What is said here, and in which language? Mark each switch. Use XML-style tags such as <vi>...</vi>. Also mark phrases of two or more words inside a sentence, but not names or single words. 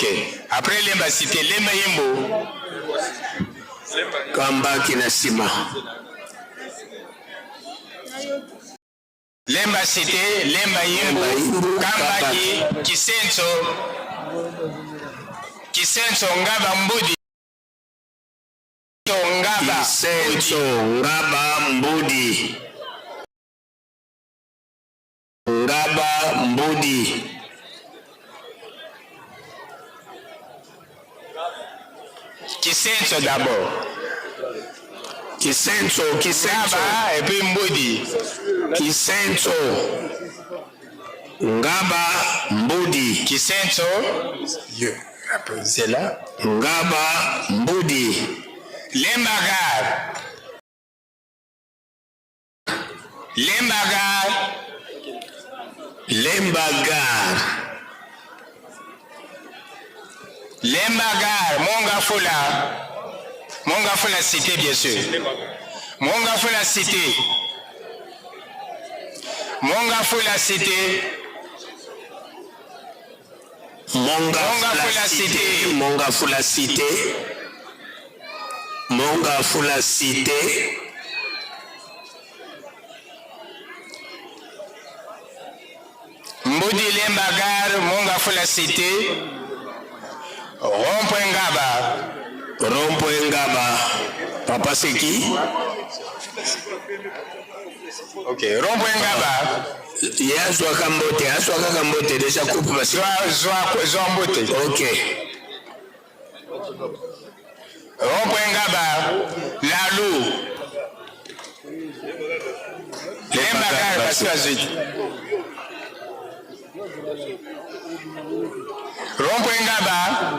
<fr>Après Lemba cité, Lemba Yimbo.</fr> <ln>Kambaki na sima. Lemba cité, Lemba Yimbo. Kambaki, Kisenso Ngaba Mbudi. Ngaba. Kisenzo Ngaba Mbudi. Ngaba Mbudi.</ln> <fr>Kisenzo d'abord. Kisenzo Ngaba et puis Mbudi. Kisenzo Ngaba Mbudi. Kisenzo. C'est là. Ngaba Mbudi. Lembagar. Lembagar. Lembagar. Lembagar. Monga Fola cité, bien sûr. Monga Fola cité. Monga Fola cité. Monga Fola cité. Monga Fola cité. Monga Fola cité. Mbudi Lembagar, Monga Fola cité. Rond-point Ngaba. Rond-point Ngaba. Papa c'est qui? Ok, rond-point Ngaba. Yazwa Kambote, déjà coupe parce que Zwa Mbote. Ok. Rond-point Ngaba, Lalou. Lembagar, parce que Rond-point Ngaba.</fr>